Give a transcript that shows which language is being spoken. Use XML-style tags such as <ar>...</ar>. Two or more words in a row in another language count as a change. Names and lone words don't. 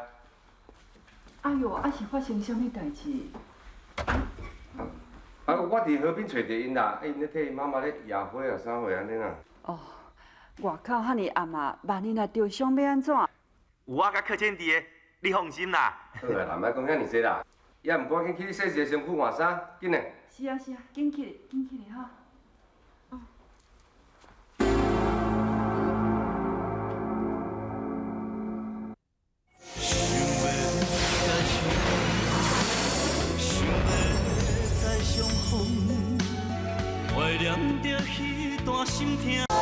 <nan>哎呦，啊是发生什么代志？啊，我伫河边找着因啦，因咧替因妈妈咧压花啊，啥货安尼啦。哦，外口遐尼暗啊，万一若着伤要安怎？有我甲柯倩伫的，你放心啦。好啦，莫讲遐尼济啦，也毋赶紧去洗洗身躯换衫，紧嘞。是啊是啊，紧起来，紧起来哈。怀念着彼段心痛。</nan>